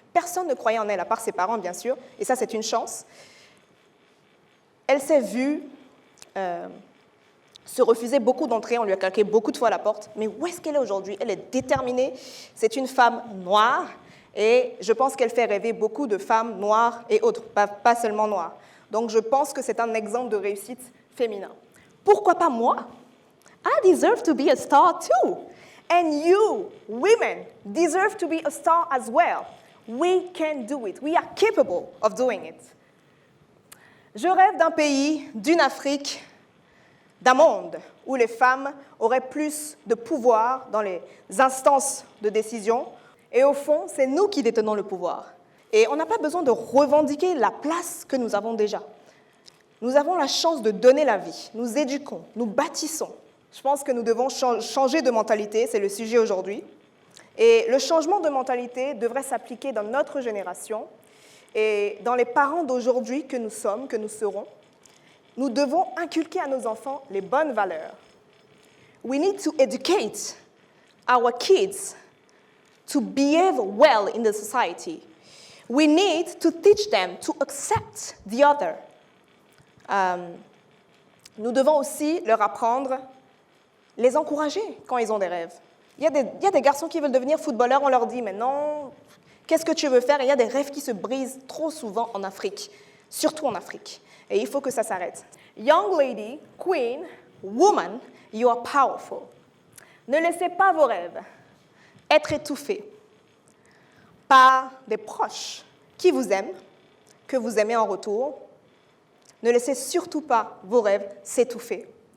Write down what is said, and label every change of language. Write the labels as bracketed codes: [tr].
[fr] Personne ne croyait en elle, à part ses parents, bien sûr, et ça, c'est une chance. Elle s'est vue se refuser beaucoup d'entrées, on lui a claqué beaucoup de fois la porte, mais où est-ce qu'elle est aujourd'hui? Elle est déterminée, c'est une femme noire, et je pense qu'elle fait rêver beaucoup de femmes noires et autres, pas seulement noires. Donc je pense que c'est un exemple de réussite féminin. Pourquoi pas moi? [en] I deserve to be a star too. And you, women, deserve to be a star as well. We can do it. We are capable of doing it. [fr] Je rêve d'un pays, d'une Afrique, d'un monde où les femmes auraient plus de pouvoir dans les instances de décision. Et au fond, c'est nous qui détenons le pouvoir. Et on n'a pas besoin de revendiquer la place que nous avons déjà. Nous avons la chance de donner la vie. Nous éduquons, nous bâtissons. Je pense que nous devons changer de mentalité, c'est le sujet aujourd'hui. Et le changement de mentalité devrait s'appliquer dans notre génération et dans les parents d'aujourd'hui que nous sommes, que nous serons. Nous devons inculquer à nos enfants les bonnes valeurs. [en] We need to educate our kids to behave well in the society. We need to teach them to accept the other. [fr] Nous devons aussi leur apprendre, les encourager quand ils ont des rêves. Il y a des garçons qui veulent devenir footballeurs, on leur dit, mais non, qu'est-ce que tu veux faire? Et il y a des rêves qui se brisent trop souvent en Afrique, surtout en Afrique. Et il faut que ça s'arrête. [en] Young lady, queen, woman, you are powerful. [fr] Ne laissez pas vos rêves être étouffés par des proches qui vous aiment, que vous aimez en retour. Ne laissez surtout pas vos rêves s'étouffer.